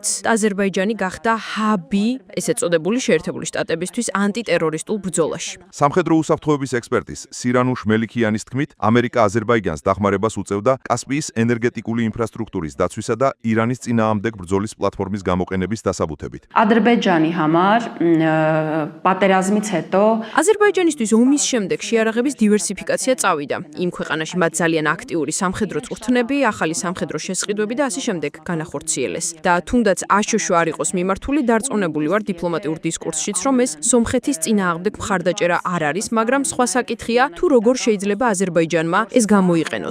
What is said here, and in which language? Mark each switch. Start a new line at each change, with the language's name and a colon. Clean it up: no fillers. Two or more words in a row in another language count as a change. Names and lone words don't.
Georgian: აზერბაიჯანი გახდა ჰაბი, ესე წოდებული შეერთებული შტატებისთვის ანტიტერორისტულ ბრძოლაში. სამხედრო უსაფრთხოების ექსპერტის სირანუშ მელიქიანის თქმით, ამერიკა აზერბაიჯანს დახმარებას უწევდა კასპიის ენერგეტიკული ინფრასტრუქტურის დაცვისა და ირანის წინააღმდეგ ბრძოლის პლატფორმის გამოყენების დასაბუთებით.
Armenian: Ադրբեջանի համար պատերազմից հետո
Georgian: აზერბაიჯანისთვის ომის შემდეგ შეიარაღების დივერსიფიკაცია წავიდა. იმ ქვეყანაში მათ ძალიან აქტიური სამხედრო წვრთნები, ახალი სამხედრო შესყიდვები და ასე შემდეგ განახორციელეს. და თუნდაც აშშ არ იყოს მიმართული, დარწმუნებული ვარ დიპლომატიურ დისკურსშიც, რომ ეს სომხეთის წინააღმდეგ მხარდაჭერა არ არის, მაგრამ სხვა საკითხია, თუ როგორ შეიძლება აზერბაიჯანმა ეს გამოიყენოს.